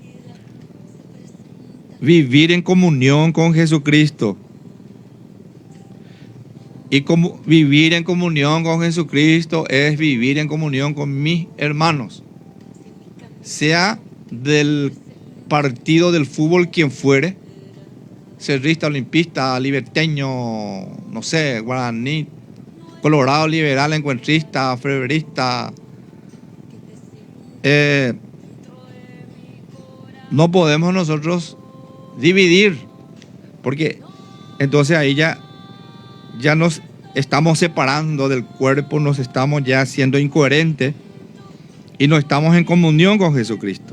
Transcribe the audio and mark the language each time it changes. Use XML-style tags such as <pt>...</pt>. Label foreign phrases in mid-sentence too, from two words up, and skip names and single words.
<es>Vivir en comunión con Jesucristo. Y como vivir en comunión con Jesucristo es vivir en comunión con mis hermanos. Sea del partido del fútbol quien fuere, cerrista, olimpista, liberteño, no sé, guaraní, colorado, liberal, encuentrista, freverista. No podemos nosotros dividir, porque entonces ahí ya nos estamos separando del cuerpo, nos estamos ya siendo incoherentes y no estamos en comunión con Jesucristo.</es>